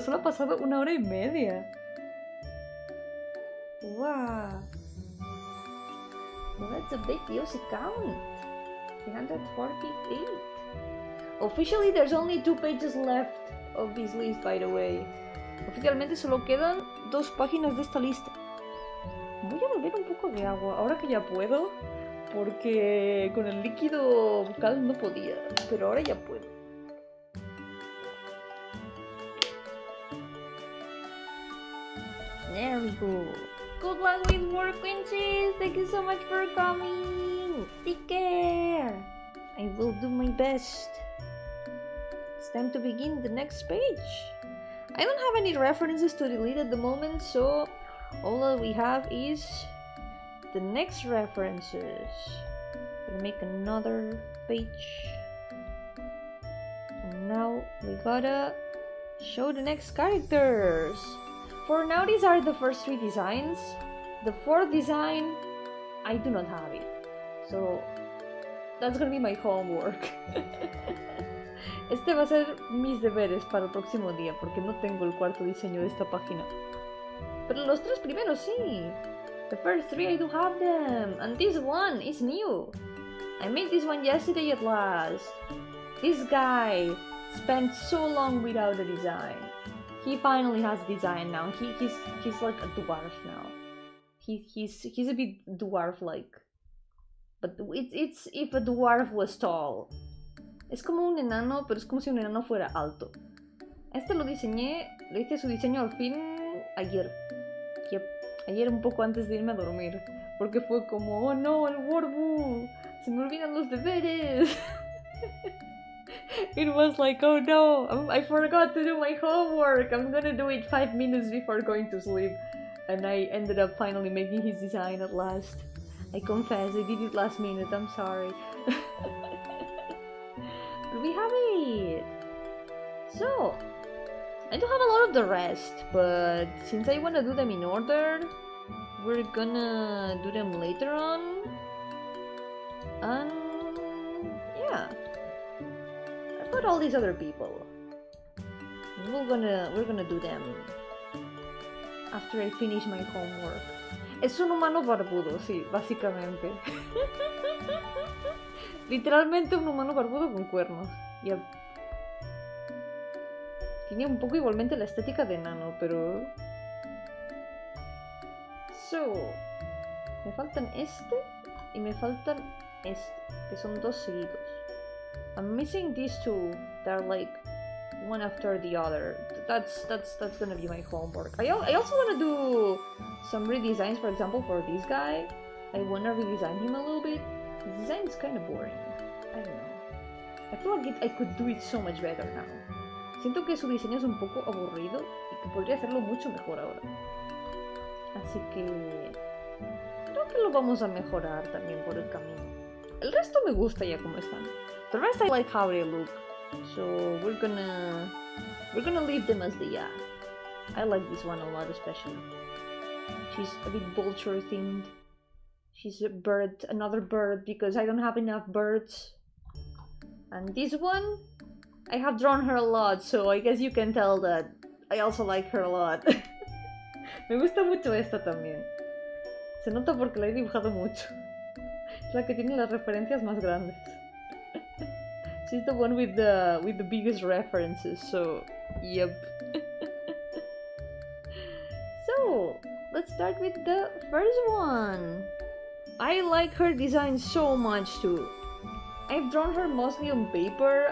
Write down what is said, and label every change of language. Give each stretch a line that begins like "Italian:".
Spanish: Solo ha pasado 1 hora y media. Wow.
English: Well, that's a big Yossi count. 348. Officially, there's only 2 pages left of this list, by the way.
Spanish: Oficialmente solo quedan 2 páginas de esta lista. Voy a beber un poco de agua, ahora que ya puedo, porque con el líquido bucal no podía, pero ahora ya puedo.
English: There we go. Good luck with work, Quincy. Thank you so much for coming. Take care. I will do my best. It's time to begin the next page. I don't have any references to delete at the moment, so all that we have is the next references. We'll make another page. And now we gotta show the next characters. For now, these are the first 3 designs. The 4th design, I do not have it. So that's gonna be my homework.
Spanish: Este va a ser mis deberes para el próximo día, porque no tengo el 4º diseño de esta página. Pero los 3 primeros sí.
English: The first 3 I do have them, and this one is new. I made this one yesterday at last. This guy spent so long without a design. He finally has a design now. He's like a dwarf now. He's a bit dwarf-like. But it's if a dwarf was tall.
Spanish: Es como un enano, pero es como si un enano fuera alto. Este lo diseñé, le hice su diseño al fin ayer. Yep, ayer un poco antes de irme a dormir. Porque fue como, oh no, el Warbu, se me olvidan los deberes.
English: It was like, oh no, I forgot to do my homework. I'm gonna do it 5 minutes before going to sleep. And I ended up finally making his design at last. I confess, I did it last minute, I'm sorry. We have it! So, I do have a lot of the rest, but since I want to do them in order, we're gonna do them later on. And yeah, I've got all these other people. We're gonna do them after I finish my homework.
Spanish: Es un humano barbudo, sí, básicamente. Literalmente un humano barbudo con cuernos. Yep. Tiene un poco igualmente la estética de enano, pero... So... Me faltan este y me faltan este, que son 2 seguidos.
English: I'm missing these 2 that are like one after the other. That's gonna be my homework. I also wanna do some redesigns, for example, for this guy. I wanna redesign him a little bit. His design is kind of boring. I don't know. I feel like I could do it so much better now.
Spanish: Siento que su diseño es un poco aburrido y que podría hacerlo mucho mejor ahora. Así que... creo que lo vamos a mejorar también por el camino. El resto me gusta ya como están.
English: The rest I like how they look. So we're gonna leave them as they are. I like this one a lot especially. She's a bit vulture themed. She's a bird, another bird, because I don't have enough birds. And this one, I have drawn her a lot, so I guess you can tell that I also like her a lot.
Spanish: Me gusta mucho esta también. Se nota porque la he dibujado mucho. Es la que tiene las referencias más grandes.
English: She's the one with the biggest references, so yep. So, let's start with the first one. I like her design so much too. I've drawn her mostly on paper.